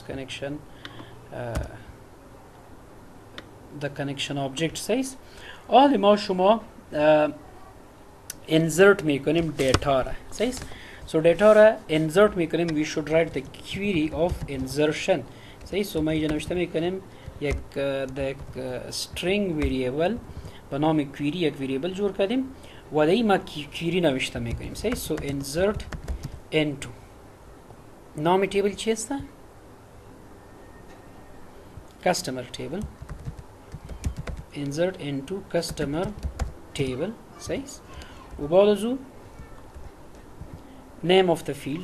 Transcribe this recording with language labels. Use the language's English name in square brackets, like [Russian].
[English] Connection the connection object. [Persian] صحیح. حالا ما شما انسرت میکنیم دیتا را. صحیح. [English] So [Persian] data را insert میکنیم. [English] we should write the query of insertion. [Persian] صحیح. so ما اینجا نوشته میکنیم یک string variable به نام query یک variable جور کردیم و در ما query نوشته میکنیم. صحیح. [English] so insert into [Persian] نام تیبل چی است؟ [English] customer table. insert into customer table. [Persian] صحیح. و بعد از او [English] name of the field.